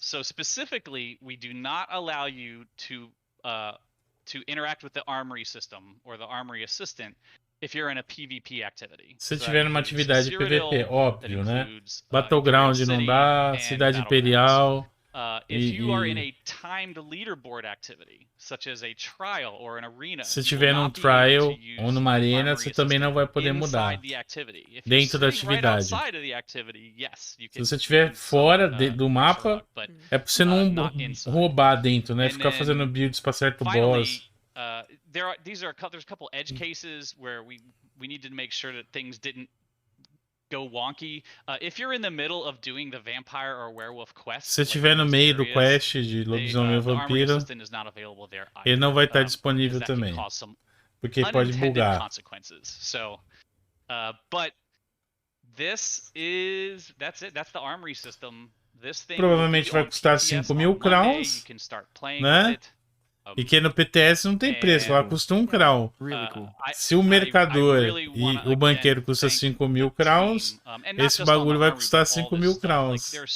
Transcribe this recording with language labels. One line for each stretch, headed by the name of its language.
English: So specifically, we do not allow you to interact with the Armory system or the Armory Assistant if you're in a PvP activity.
Portuguese: Se tiver uma atividade PvP, óbvio, né? Battleground não dá, Cidade Imperial.
English: If you are in a timed leaderboard activity, such as a trial or an arena,
Portuguese: se tiver num trial ou numa arena, você também não vai poder mudar dentro da atividade. Se você estiver fora do mapa, é pra você não roubar dentro, né? Ficar fazendo builds para certo boss.
English: There's a couple edge cases where we need to make sure that things didn't go wonky. If you're in the middle of doing the vampire or werewolf quest,
Portuguese: se estiver no meio do quest de lobisomem ou vampiro, ele não vai estar disponível também, porque pode bugar.
English: So, but this is that's the armory system. This thing
Portuguese: provavelmente vai custar 5.000 crowns, né? E que no PTS não tem preço, lá custa 1 crown. Se o mercador e o banqueiro custa 5.000 crowns, esse bagulho vai custar 5.000 crowns.